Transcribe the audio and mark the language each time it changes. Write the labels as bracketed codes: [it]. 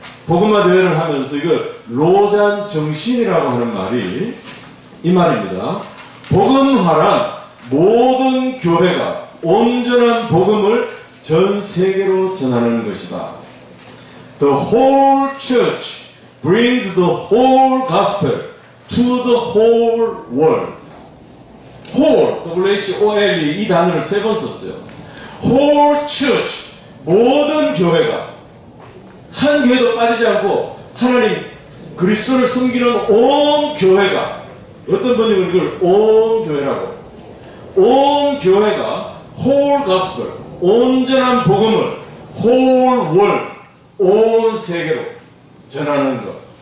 [ko] 복음화 대회를 하면서 이거 로잔 정신이라고 하는 말이 이 말입니다. 복음화란 모든 교회가 온전한 복음을 전 세계로 전하는 것이다. [en] The whole church brings the whole gospel to the whole world. [ko] whole, W-H-O-L-E 이 단어를 3번 썼어요. [en] whole church, [ko] 모든 교회가 한 교회도 빠지지 않고 하나님 그리스도를 섬기는 온 교회가, 어떤 번역은 이걸 온 교회라고, 온 교회가 [en] whole gospel, [ko] 온전한 복음을 [en] whole world, [ko] 온 세계로 전하는 것.